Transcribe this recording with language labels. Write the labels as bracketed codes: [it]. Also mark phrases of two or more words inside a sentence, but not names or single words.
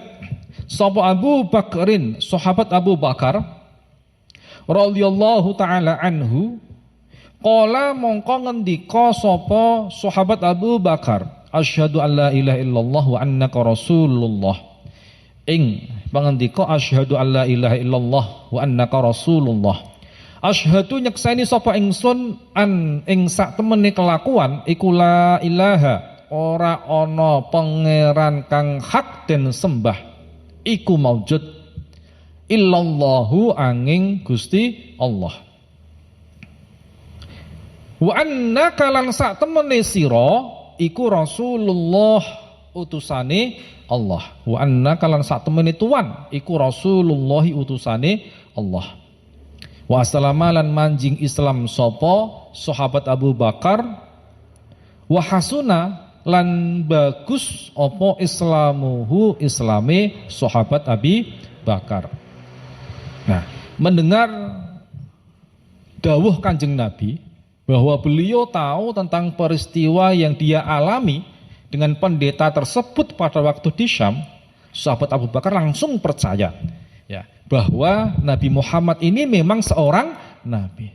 [jv] sapa Abu Bakrin, sahabat Abu Bakar [ar] رضي الله تعالى عنه, [jv] qala mongko ngendika sapa sahabat Abu Bakar, [ar] أشهد أن لا إله إلا الله وأنك رسول الله. [jv] Ing pangendika [ar] أشهد أن لا إله إلا الله وأنك رسول الله. [jv] Asyhadu nyekseni sapa ingsun an ing sak temene kelakuan iku [ar] لا إله [jv] ora ana pangeran kang hak den sembah iku maujud illallahu angin Gusti Allah. [ar] وأنك [jv] lan sak temene sira iku Rasulullah utusane Allah. [ar] وأنك [jv] lan sak temene tuan iku Rasulullah utusane Allah. [ar] وأسلم [jv] lan manjing Islam sapa sahabat Abu Bakar [ar] وحسن [jv] lan bagus apa islamuhu islame sahabat Abi Bakar. [id] Nah, mendengar dawuh Kanjeng Nabi bahwa beliau tahu tentang peristiwa yang dia alami dengan pendeta tersebut pada waktu di Syam, sahabat Abu Bakar langsung percaya ya bahwa Nabi Muhammad ini memang seorang nabi.